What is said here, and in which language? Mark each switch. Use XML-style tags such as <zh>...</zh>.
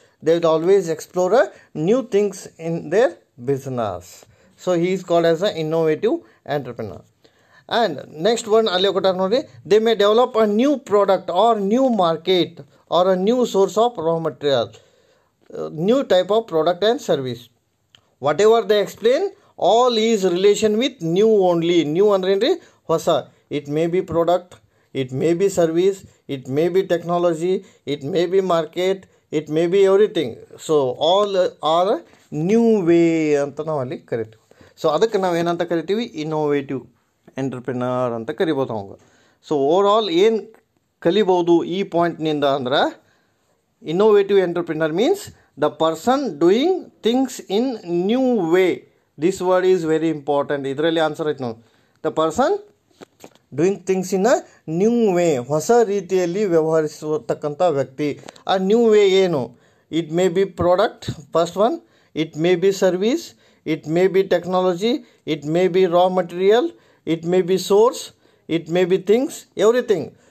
<en>They will always explore a new things in their business. So he is called as a innovative entrepreneur. And next one</en> <kn>ಅಲ್ಲಿ ಕೊಟ್ಟಾರೆ ನೋಡಿ.</kn> <en>They may develop a new product or new market or a new source of raw material. New type of product and service. Whatever they explain, all is relation with new only. New</en> <kn>ಅಂದ್ರೆ ಏನ್ರಿ? ಹೊಸ.</kn> <en>It may be product, it may be service, it may be technology, it may be market, it may be everything. So all are new way</en> <kn>ಅಂತ ನಾವು ಅಲ್ಲಿ ಕರಿತೀವಿ. So ಅದಕ್ಕೆ ನಾವು ಏನಂತ ಕರಿತೀವಿ? ಇನ್ನೋವೇಟಿವ್ ಎಂಟರ್ಪ್ರಿನರ್ ಅಂತ ಕರಿಬೋದು ಅವಾಗ. ಸೊ ಓವರ್ ಆಲ್ ಏನು ಕಲಿಬೋದು ಈ ಪಾಯಿಂಟ್ನಿಂದ ಅಂದ್ರೆ,</kn> <en>innovative entrepreneur means the person doing things in new way. This word is very important.</en> <kn>ಇದರಲ್ಲಿ ಆನ್ಸರ್ ಐತೆ ನೋಡಿ.</kn> <en>The person doing things in a new way.</en> <kn>ಹೊಸ ರೀತಿಯಲ್ಲಿ ವ್ಯವಹರಿಸತಕ್ಕಂಥ ವ್ಯಕ್ತಿ.</kn> <en>ಆ new way</en> <kn>ಏನು?</kn> <en>It may be product, first one. It may be service, it may be technology, it may be raw material, it may be source, it may be things, everything.</en>